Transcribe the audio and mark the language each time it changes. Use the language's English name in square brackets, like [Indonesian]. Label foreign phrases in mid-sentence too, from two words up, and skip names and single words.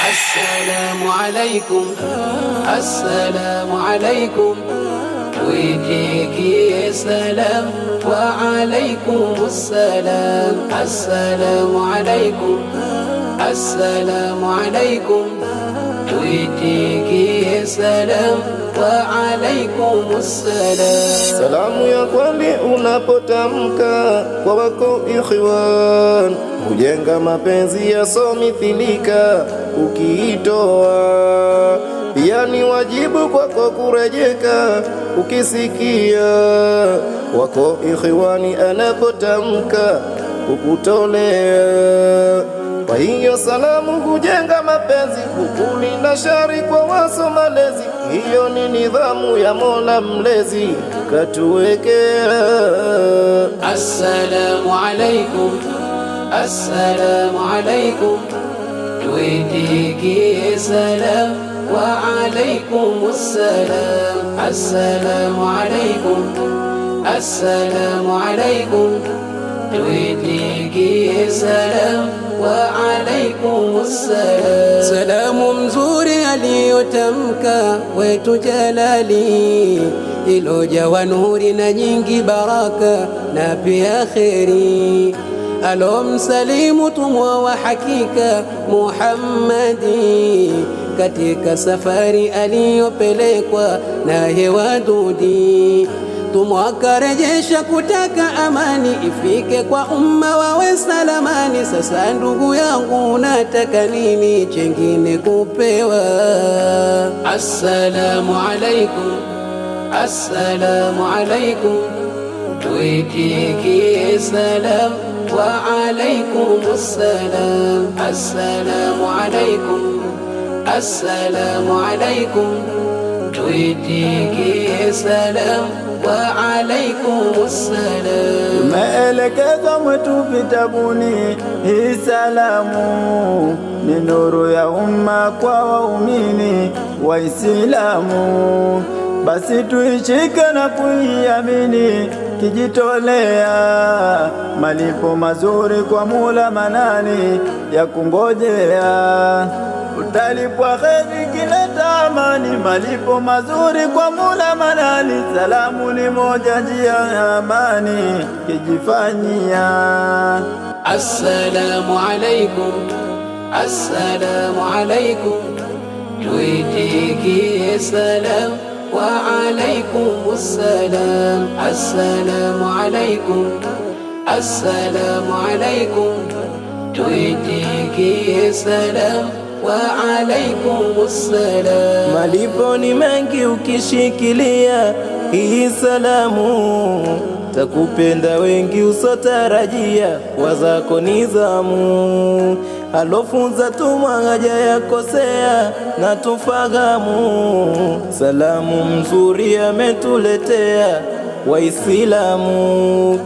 [Arabic] السلام عليكم السلام عليكم ويجيك يا سلام وعليكم السلام السلام عليكم السلام عليكم ويجيك يا سلام وعليكم السلام. [Swahili] Salamu ya kweli unapotamka kwa wako ikhwan, hujenga mapenzi yasomithilika ukiitoa. Pia ni wajibu kwako kurejeka ukisikia wako ikhwani anapotamka kukutolea. Kwa hiyo salamu hujenga mapenzi, hukulinda shari kwa waso malezi. Hiyo ni nidhamu ya Mola mlezi katuwekea. [Arabic] السلام عليكم، السلام عليكم, tuitikie سلام وعليكم السلام. السلام عليكم، السلام عليكم, tuitikie سلام وعليكم السلام. [Swahili] Salamu mzuri aliyotamka wetu Jalali, ilojawa nuri na nyingi baraka na pia kheri. Alomsalimu tumwa wa hakika Muhammadi, katika safari aliyopelekwa naye wadudi. Tumwakarejesha kutaka amani ifike kwa umma wawe salamani. Sasa ndugu yangu nataka nini chengine kupewa? [Arabic] السلام عليكم، السلام عليكم, tuitikie سلام وعليكم السلام. السلام عليكم، السلام عليكم, tuitikie سلام وعليكم السلام. [Swahili] Maelekezo mwetu vitabuni, hii salamu ni nuru ya umma kwa waumini Waislamu. Basi tuishike na kuiamini, kijitolea malipo mazuri kwa Mola manani ya kungojea. Utalipwa kheri kileta amani, malipo mazuri kwa Mola manani. Salamu ni moja njia ya amani kijifanyia. [Arabic] السلام عليكم، السلام عليكم, tuitikie سلام وعليكم السلام. السلام عليكم، السلام عليكم, tuitikie سلام وعليكم السلام. [Swahili] Malipo ni mengi ukishikilia hii salamu, takupenda wengi usotarajia wazako nizamu. Alofunza tumwa haja yakosea na tufahamu, salamu mzuri ametuletea Waislamu.